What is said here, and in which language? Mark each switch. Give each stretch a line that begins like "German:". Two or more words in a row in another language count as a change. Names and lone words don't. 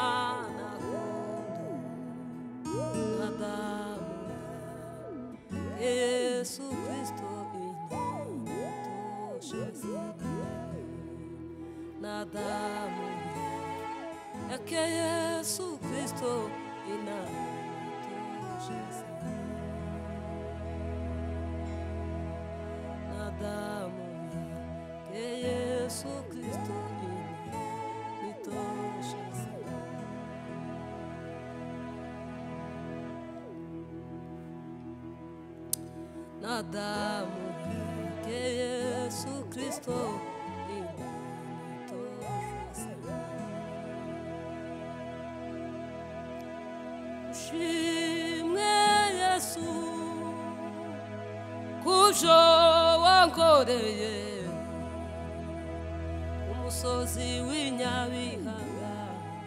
Swahili: mwana-kondoo na damu Yesu Kristo inatosha na damu yake Yesu Kristo inatosha na damu yake Yesu Kristo inatosha na damu yake Yesu Kristo
Kinyarwanda: ushimwe Yesu kubyo wankoreye umusozi w'inyabihanga